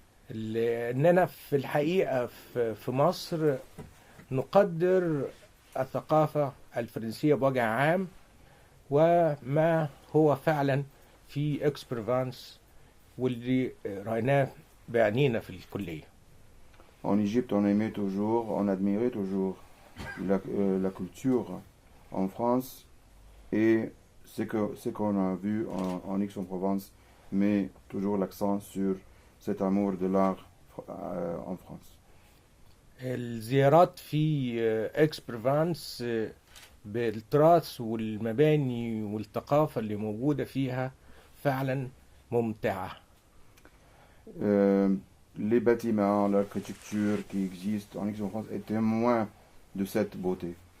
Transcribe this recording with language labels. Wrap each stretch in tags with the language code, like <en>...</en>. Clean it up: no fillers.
<ar>لأننا في الحقيقة في مصر نقدر الثقافة الفرنسية بوجه عام وما هو فعلا في Aix-Provence واللي رأيناه بعينينا في الكلية.</ar> <fr>En Égypte, on aimait toujours, on admirait toujours la culture en France et ce qu'on a vu en Aix-en-Provence, mais toujours l'accent sur cet amour de l'art en France.</fr> <ar>الزيارات في Aix-Provence بالتراث والمباني والثقافة اللي موجودة فيها فعلا ممتعة.</ar> <fr>Les bâtiments, l'architecture qui existe en Aix-en-Provence est témoin de cette beauté.</fr>